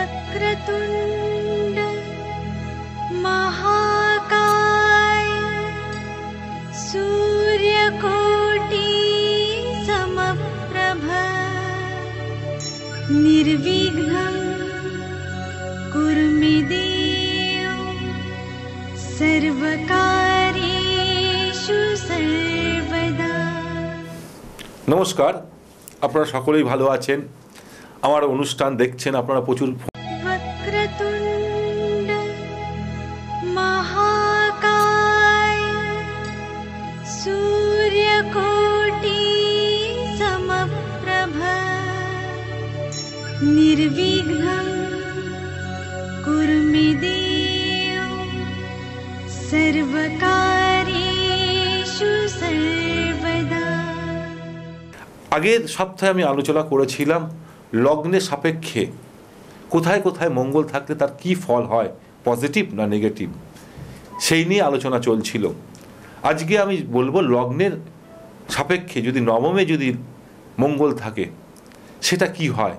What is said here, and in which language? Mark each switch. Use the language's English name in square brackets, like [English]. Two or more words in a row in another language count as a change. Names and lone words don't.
[Sanskrit] वक्रतुण्ड महाकाय सूर्यकोटि समप्रभ निर्विघ्नं कुरु मे देव सर्वकार्येषु सर्वदा। [Bangla] নমস্কার, আপনারা সকলেই ভালো আছেন। আমার অনুষ্ঠান দেখছেন আপনারা প্রচুর। [Sanskrit] वक्रतुण्ड महाकाय सूर्यकोटि समप्रभ निर्विघ्नं कुरु मे देव सर्वकार्येषु सर्वदा। [Bangla] আগের সপ্তাহে আমি আলোচনা করেছিলাম লগ্নের সাপেক্ষে কোথায় কোথায় মঙ্গল থাকলে তার কি ফল হয়, পজিটিভ না নেগেটিভ, সেই নিয়ে আলোচনা চলছিল। আজকে আমি বলবো লগ্নের সাপেক্ষে যদি নবমে যদি মঙ্গল থাকে সেটা কি হয়।